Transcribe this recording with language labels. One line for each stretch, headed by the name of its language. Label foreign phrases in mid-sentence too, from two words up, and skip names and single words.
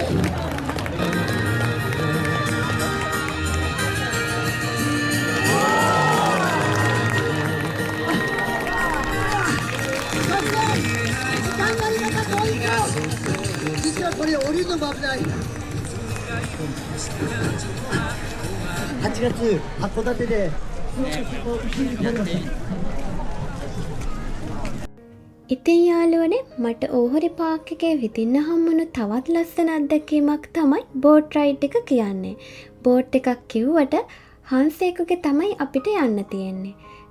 Japanese: 実はこれ降りるのも危ない。8月函館で。
Sinhala: ඉතින් යාළුවනේ මට ඕහරි පාක් එකේ විඳින්න හම්බුණු තවත් ලස්සන අත්දැකීමක් තමයි
English: boat ride
Sinhala: එක කියන්නේ. බෝට් එකක් කිව්වට හංසයෙකුගේ තමයි අපිට යන්න තියෙන්නේ.